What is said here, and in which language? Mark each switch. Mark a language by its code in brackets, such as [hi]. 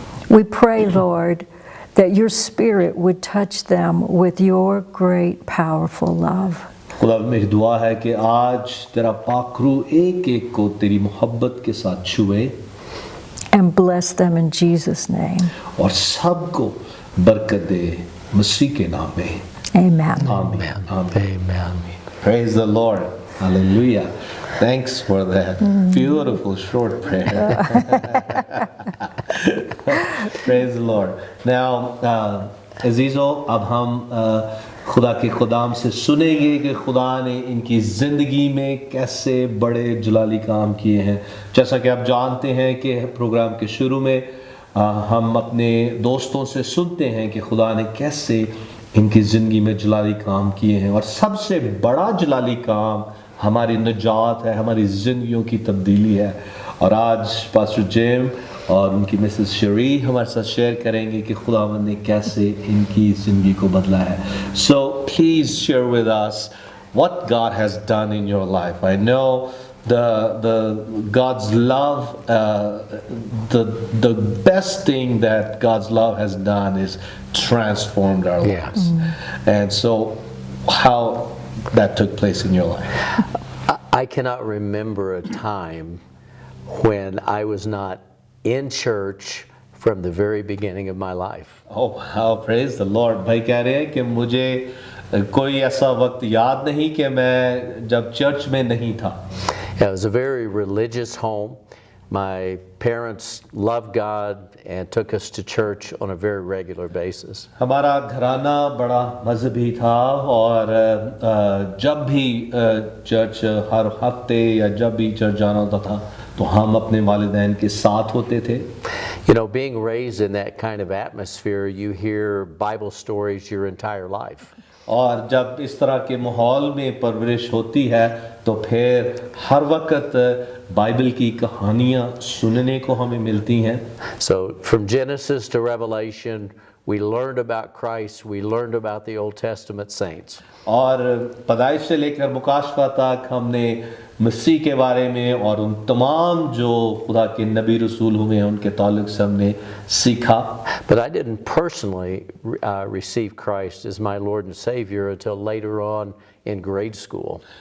[en] We pray, Lord, that your Spirit would touch them with your great, powerful love. [hi] खुदावंद मेरी दुआ है कि आज तेरा पाखरू एक एक को तेरी मोहब्बत के साथ छुए [en] and bless them in Jesus' name. [hi] और सबको बरकत दे मसीह के नाम में। [en] Amen. Amen. Amen. Amen. Praise the Lord. Hallelujah. Thanks for that beautiful short prayer. Praise the Lord. [hi] Now, अज़ीज़ों, अब हम खुदा के खुदाम से सुनेंगे कि खुदा ने इनकी ज़िंदगी में कैसे बड़े जलाली काम किए हैं। जैसा कि आप जानते हैं कि प्रोग्राम के शुरू में हम अपने दोस्तों से सुनते हैं कि खुदा ने कैसे इनकी ज़िंदगी में जलाली काम किए हैं और सबसे बड़ा जलाली काम हमारी निजात है, हमारी ज़िंदगियों की तब्दीली है। और आज पास्टर जिम और उनकी मिसेस शरी हमारे साथ शेयर करेंगे कि खुदावंद ने कैसे इनकी ज़िंदगी को बदला है। [en] So please share with us what God has done in your life. I know the God's love, the best thing that God's love has done is transformed our lives. And so how that took place in your life? I cannot remember a time when I was not in church from the very beginning of my life. Oh wow, praise the Lord. [hi] भाई कह रहे हैं कि मुझे कोई ऐसा वक्त याद नहीं कि मैं जब चर्च में नहीं था। [en] It was a very religious home. My parents loved God and took us to church on a very regular basis. [hi] हमारा घराना बड़ा मजहबी था और जब भी चर्च हर हफ्ते या जब भी चर्च जाना होता था तो हम अपने वालिदैन के साथ होते थे। [en] You know, being raised in that kind of atmosphere, you hear Bible stories your entire life. [hi] और जब इस तरह के माहौल में परवरिश होती है तो फिर हर वक्त बाइबल की कहानियाँ सुनने को हमें मिलती हैं। [en] So from Genesis to Revelation, we learned about Christ, we learned about the Old Testament saints. [hi] और पैदाइश से लेकर मुकाशफा तक हमने मसीह के बारे में और उन तमाम जो खुदा के नबी रसूल हुए हैं उनके ताल्लुक से हमने सीखा। [en] But I didn't personally receive Christ as my Lord and Savior until later on in grade school.